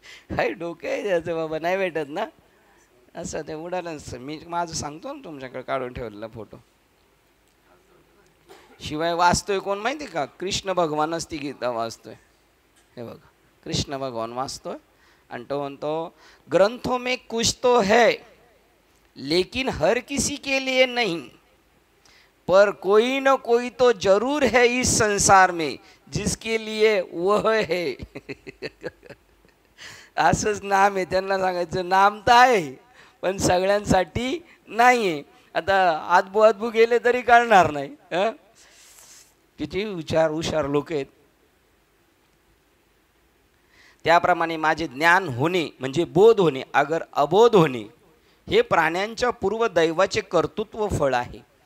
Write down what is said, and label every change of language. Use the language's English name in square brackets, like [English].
[Marathi] हाय डोके आहे त्याचं बाबा, नाही भेटत ना असं ते उडालं. मी माझं सांगतो ना तुमच्याकडे काढून ठेवलेला फोटो. शिवाय वाचतोय कोण माहिती का? कृष्ण भगवानच ती गीता वाचतोय. हे बघा कृष्ण भगवान वाचतोय आणि तो म्हणतो [Hindi] ग्रंथों में कुछ तो है लेकिन हर किसी के लिए नहीं, पर कोई न कोई तो जरूर है इस संसार में जिसके लिए वह है. [Marathi] असंच नाम आहे. त्यांना सांगायचं नाम तर आहे पण सगळ्यांसाठी नाही आहे. आता आदबू गेले तरी कळणार नाही. किती हुशार लोक आहेत. त्याप्रमाणे माझे ज्ञान होणे म्हणजे बोध होणे अगर अबोध होणे हे प्राण्यांच्या पूर्वदैवाचे कर्तृत्व फळ आहे.